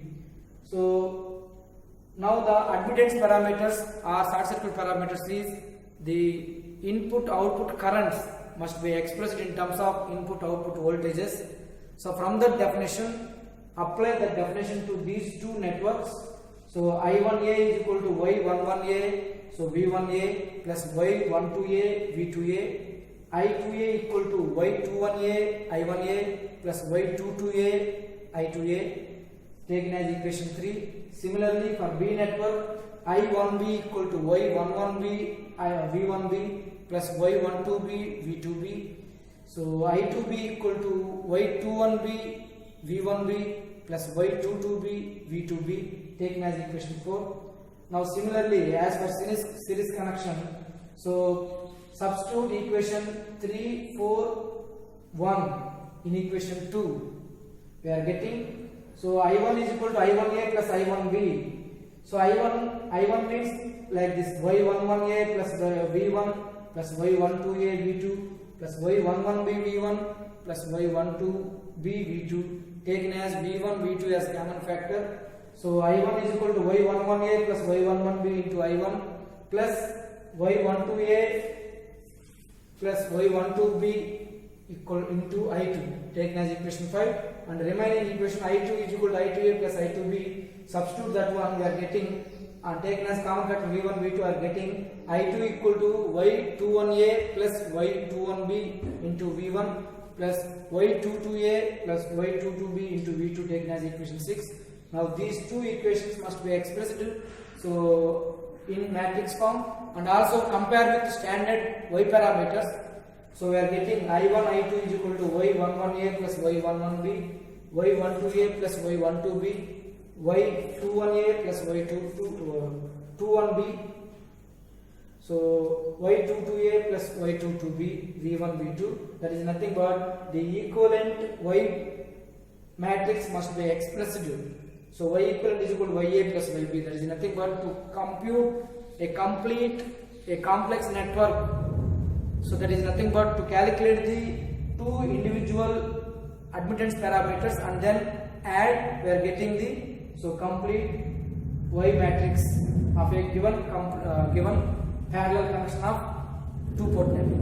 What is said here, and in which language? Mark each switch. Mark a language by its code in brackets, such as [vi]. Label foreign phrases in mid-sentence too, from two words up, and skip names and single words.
[en] So now the admittance parameters or short circuit parameters is the input output currents must be expressed in terms of input output voltages. So from that definition, apply that definition to these two networks. So I1A is equal to Y11A, so V1A plus Y12A, V2A, I2A equal to Y21A, I1A plus Y22A, I2A, taken as equation 3. Similarly for B network, I1B equal to Y11B, V1B plus Y12B, V2B. So I2B equal to Y21B, V1B plus Y22B, V2B, taken as equation 4. Now similarly, as for series connection, so substitute equation 3, 4, 1 in equation 2. We are getting, so I1 is equal to I1A plus I1B. So I1 means like this Y11A plus V1 plus Y12A V2 plus Y11B V1 plus Y12B V2, taken as V1 V2 as common factor. So I1 is equal to Y11A plus Y11B into I1 plus Y12A plus Y12B equal into I2, taken as equation 5, and remaining equation I2 is equal to I2A plus I2B. Substitute that one, we are getting taken as common factor V1 V2 are getting I2 equal to Y21A plus Y21B into V1 plus Y22A plus Y22B into V2 taken as equation 6. Now these two equations must be expressed so in matrix form, and also compare with standard Y parameters. So we are getting I1 I2 is equal to Y11A plus Y11B, Y12A plus Y12B, Y21A plus Y21B. So Y22A plus Y22B, V1 V2, that is nothing but the equivalent Y matrix must be expressed. So Y equivalent is equal to YA plus YB, that is nothing but to compute a complex network. So that is nothing but to calculate the two individual admittance parameters and then add, we are getting the complete Y matrix of a given parallel connection of two-port network.